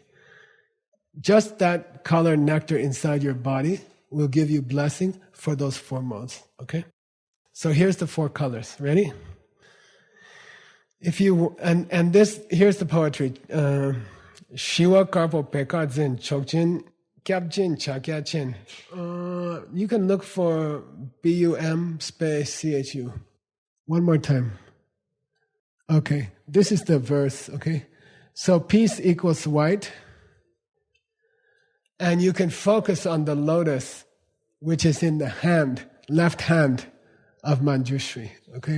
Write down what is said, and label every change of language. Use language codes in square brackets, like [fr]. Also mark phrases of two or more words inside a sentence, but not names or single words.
[en] Just that color nectar inside your body will give you blessing for those 4 modes, okay? So here's the 4 colors. Ready? If you and this, here's the poetry. [bo] Shiva karpo pekadzin chokjin kyabjin chakyachin. [en] You can look for BUM space CHU. One more time. Okay, this is the verse, okay? So peace equals white. And you can focus on the lotus, which is in the hand, left hand of Manjushri, okay?